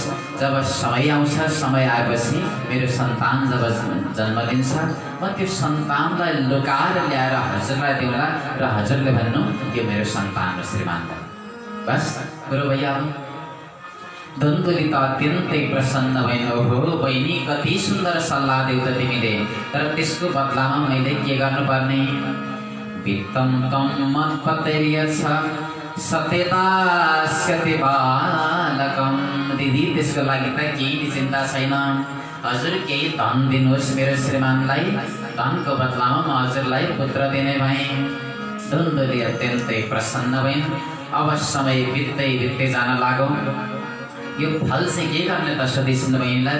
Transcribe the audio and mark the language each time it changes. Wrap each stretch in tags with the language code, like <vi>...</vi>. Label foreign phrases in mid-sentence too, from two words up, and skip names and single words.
<ne>जब समय आउँछ, समय आएपछि मेरो सन्तान जब जन्म दिन्छ, म त्यो सन्तानलाई लुकाएर ल्याएर हजुरलाई देऊँला र हजुरले भन्नु यो मेरो सन्तान हो श्रीमानलाई। बस कुरो भइहाल्यो। धुन्धुली त अत्यन्तै प्रसन्न भइन्। हो बहिनी, कति सुन्दर सल्लाह देऊ त तिमीले, तर त्यसको बदलामा मैले के गर्नुपर्ने?</ne> <sa>वित्तं तं मत्पतैर्यच्छ सत्यदास्यति बालकं।</sa> <ne>दिदी त्यसको लागि त केही चिन्ता छैन। हजुर केही धन दिनुहोस् मेरो श्रीमानलाई, धनको बदलामा म हजुरलाई पुत्र दिने भएँ। धुन्धुली अत्यन्तै प्रसन्न भइन्। अब समय बित्दै जान लाग्यो। यो फल चाहिँ के गर्ने त सोधिसिन् बहिनीलाई।</ne>